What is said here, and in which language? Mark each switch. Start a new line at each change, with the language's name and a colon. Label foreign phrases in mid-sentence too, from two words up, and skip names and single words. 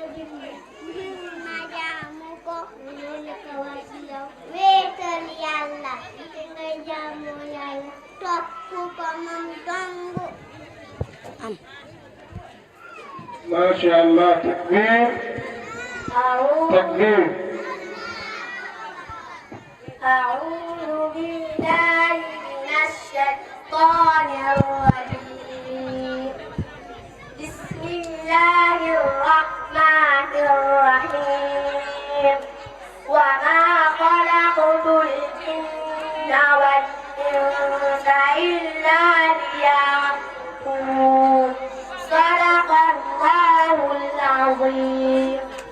Wolof: bind ma jaamu ko loolu ko war ci yow wéetal yàlla te nga jaamu yàlla topp ko moom dong
Arabic: ما شاء الله تكبير. takbir. أعوذ بالله من الشيطان الرجيم بسم الله الرحمن الرحيم وما خلقت الجن والإنس إلا ليعبدون صدق الله العظيم